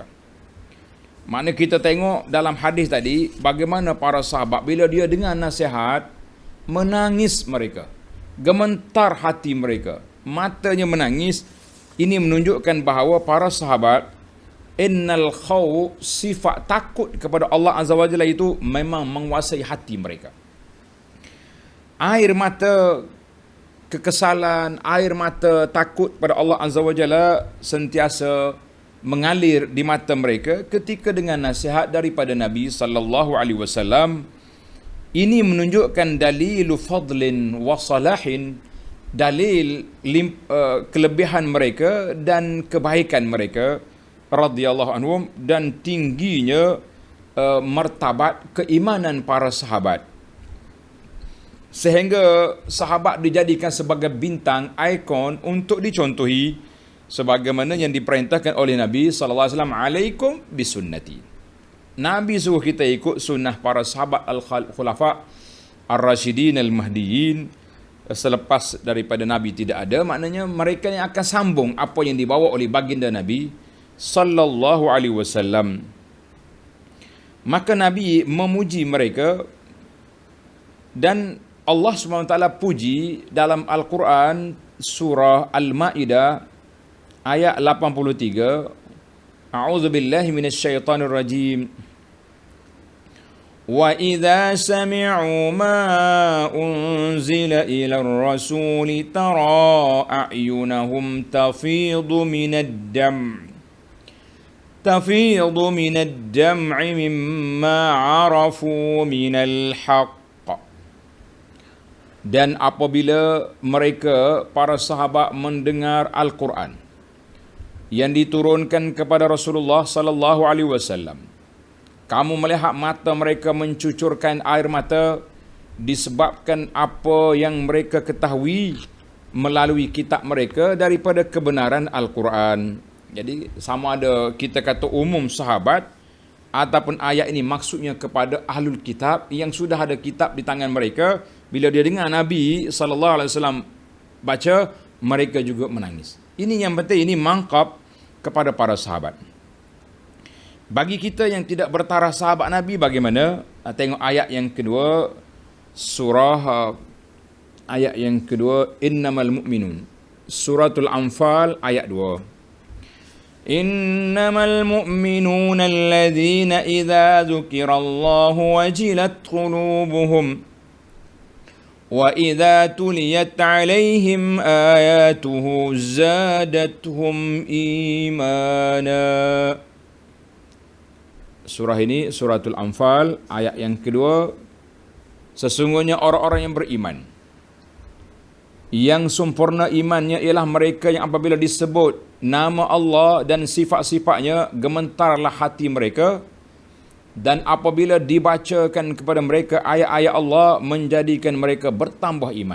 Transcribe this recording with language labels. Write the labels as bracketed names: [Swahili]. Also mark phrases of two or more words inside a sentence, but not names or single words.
[Malay] Mana kita tengok dalam hadis tadi, bagaimana para sahabat bila dia dengar nasihat, menangis mereka, gemetar hati mereka, matanya menangis. Ini menunjukkan bahawa para sahabat, [Arabic] إن الخو, [Malay] sifat takut kepada Allah [Arabic] عز وجل [Malay] itu memang menguasai hati mereka. Air mata kekesalan, air mata takut pada Allah [Arabic] عز وجل [Malay] sentiasa mengalir di mata mereka ketika dengan nasihat daripada Nabi [Arabic] صلى الله عليه وسلم. [Malay] Ini menunjukkan [Arabic] دليل فضل وصلاح, [Malay] dalil kelebihan mereka dan kebaikan mereka [Arabic] رضي الله عنهم, [Malay] dan tingginya martabat keimanan para sahabat. Sehingga sahabat dijadikan sebagai bintang, ikon untuk dicontohi, sebagaimana yang diperintahkan oleh Nabi [Arabic] صلى الله عليه وسلم, عليكم بسنتي. [Malay] Nabi suruh kita ikut sunnah para sahabat [Arabic] الخلفاء الراشدين المهديين. [Malay] Selepas daripada Nabi tidak ada, maknanya mereka yang akan sambung apa yang dibawa oleh baginda Nabi [Arabic] صلى الله عليه وسلم. [Malay] Maka Nabi memuji mereka, dan Allah SWT puji dalam Al-Quran surah Al-Ma'idah ayat 83. [Arabic] أعوذ بالله من الشيطان الرجيم. وإذا سمعوا ما أنزل إلى الرسول ترى أعينهم تفيض من الدمع مما عرفوا من الحق. [Malay] Dan apabila mereka, para sahabat, mendengar Al-Quran yang diturunkan kepada Rasulullah [Arabic] صلى الله عليه وسلم, [Malay] kamu melihat mata mereka mencucurkan air mata disebabkan apa yang mereka ketahui melalui kitab mereka daripada kebenaran Al-Quran. Jadi sama ada kita kata umum sahabat, ataupun ayat ini maksudnya kepada [Arabic] أهل الكتاب [Malay] yang sudah ada kitab di tangan mereka. Bila dia dengar Nabi [Arabic] صلى الله عليه وسلم [Malay] baca, mereka juga menangis. Ini yang penting, ini mangkap kepada para sahabat. Bagi kita yang tidak bertaraf sahabat Nabi, bagaimana? Tengok ayat yang kedua, surah ayat yang kedua, [Arabic] إنما المؤمنون، سورة الأنفال ayat 2. إنما المؤمنون الذين إذا ذكر الله وجلت قلوبهم وإذا تليت عليهم آياته زادتهم إيمانا. [Malay] Surah ini [Arabic] سورة الأنفال [Malay] ayat yang kedua. Sesungguhnya orang-orang yang beriman, yang sempurna imannya ialah mereka yang apabila disebut nama Allah dan sifat-sifatnya, gementarlah hati mereka, dan apabila dibacakan kepada mereka ayat-ayat Allah, menjadikan mereka bertambah iman.